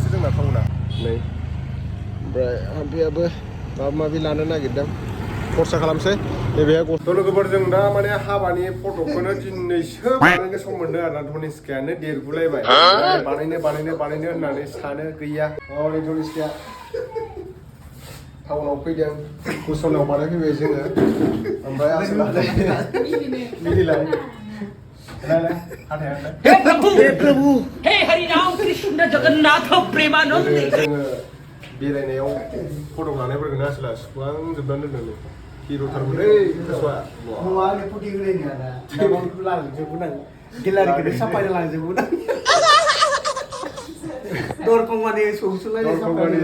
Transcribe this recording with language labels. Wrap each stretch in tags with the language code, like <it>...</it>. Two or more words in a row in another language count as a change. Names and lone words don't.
<brx>जोंना टाउना नै ओमफ्राय हाम्पेयाबो माबा माबि लानो नागिरदों खरसा खालामसै नैबेहाय गस्थ' लोगोफोर जों दा माने हाबानि फट'खौनो दिनैसो बानायनो सम मोनदों आरोना तनिष्कायानो देरगुलायबाय बानायनो होननानै सानो गैया हनै तनिष्काया टाउनाव फैदों कुसनाव बानायफैबाय जोङो ओमफ्राय मिनिलाय</brx> <hi>हे प्रभु हे हरि राम कृष्ण जगन्नाथ प्रेमानंद</hi> <brx>जोङो बेरायनायाव फट' लानायफोरखौनो आसोला सुखांजोबनानै दोनदों हिर'थारमोनलै गोसोआ न'आनो फुटि होलायनो आरो माबाखौ लांजोबगोन आं गेलारिखौनो साफायना लांजोबगोन आं दरखं माने सौसुलायनाय साफायना</brx>